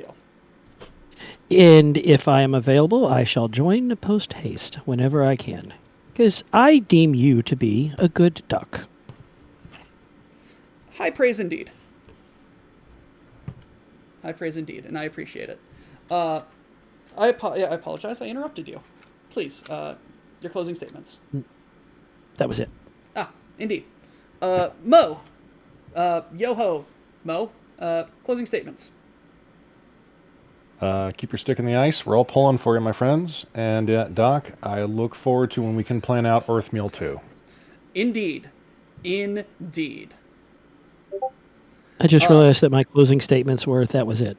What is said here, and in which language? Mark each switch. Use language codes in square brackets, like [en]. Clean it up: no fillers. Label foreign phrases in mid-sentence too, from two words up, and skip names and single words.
[en] And if I am available, I shall join post haste whenever I can, because I deem you to be a good duck. High praise indeed. High praise indeed, and I appreciate it. I apologize. I interrupted you. Please, your closing statements. That was it. Ah, indeed. Mo. Yo-ho, Mo. Closing statements. Keep your stick in the ice. We're all pulling for you, my friends. And Doc, I look forward to when we can plan out Earth Meal 2. Indeed. Indeed. I just realized that my closing statements were that was it.